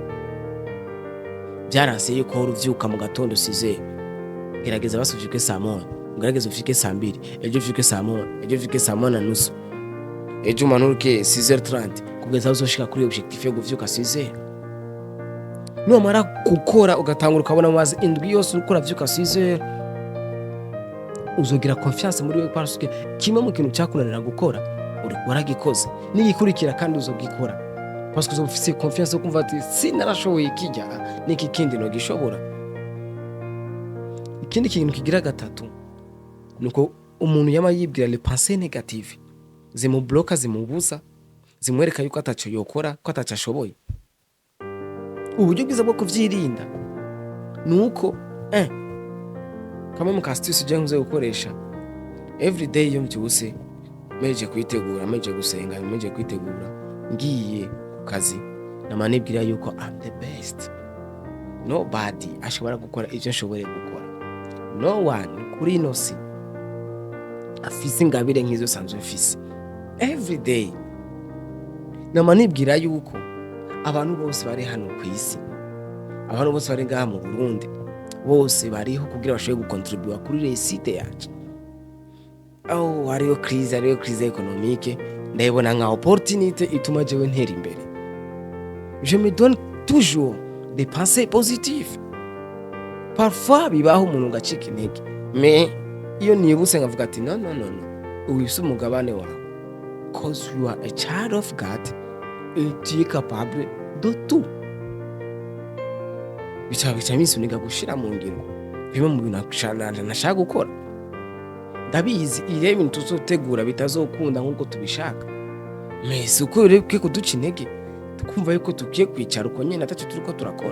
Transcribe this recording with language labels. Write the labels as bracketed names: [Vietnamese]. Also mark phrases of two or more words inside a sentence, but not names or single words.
[Rundi] Byaranse yuko uruvyuka mu gatondo 6h, gerageza basufike saa 1, gerageza ufike saa 2, ejo ufike saa 1, ejo ufike saa 1:30, ejo umanuke 6h30 kugeza uzoshika kuri objectif yo kuvyuka 6h. Numara gukora ugatangura ukabona amazi indwi yose ukora vyuka 6h, uzogira confiance muri wewe [French] parce que [Rundi] kimwe mu kintu cyakunanira gukora waragikoze, nigikurikira kandi uzogikora [French] parce que [Rundi] uzofise confiance yo kumva ati sinarashoboye kijya niki kindi no gishobora. Ikindi kintu kigira gatatu nuko umuntu yama yibwira [French] les pensées négatives [Rundi] zimubloka, zimubuza, zimwereka yuko ataco yokora, ko atacashoboye. Uburyo bwiza bwo kuvyirinda nuko kama mu astuce je nkuze gukoresha [English] every day [Rundi] yo mbyuse meje kwitegura, meje gusenga, meje kwitegura ngiye ku kazi namanibwira yuko [English] I'm the best, [Rundi] nobody ashobora gukora ivyo nshobore gukora, [English] no one [Rundi] kuri ino si afise ingabire nk'izo sanzwe mfise. [English] Every day [Rundi] namanibwira yuko abantu bose bari hano ku isi, abantu bose bari ngaha mu Burundi, bose bariho kugira bashobore gukontribuwa kuri réussite yacu. Hariyo [French] crise économique, [Rundi] ndayibona nka opportunité ituma jewe ntera imbere. [French] Je me donne toujours des pensées positives. [Rundi] Parfois bibaho umuntu ngacika intege, mais iyo nibuse ngavuga ati no, uwise umugabane wawe, [English] cause you are a child of God [French] et tu es capable de tout. [Rundi] Bica misuniga gushira mu ngiro bimwe mu bintu nashaka gukora. Ndabizi ile ibintu tuzotegura bitazokunda nkuko tubishaka, mais uko ureke kuduca intege tukumva yuko tugiye kwicara uko nyene atacu turiko turakora.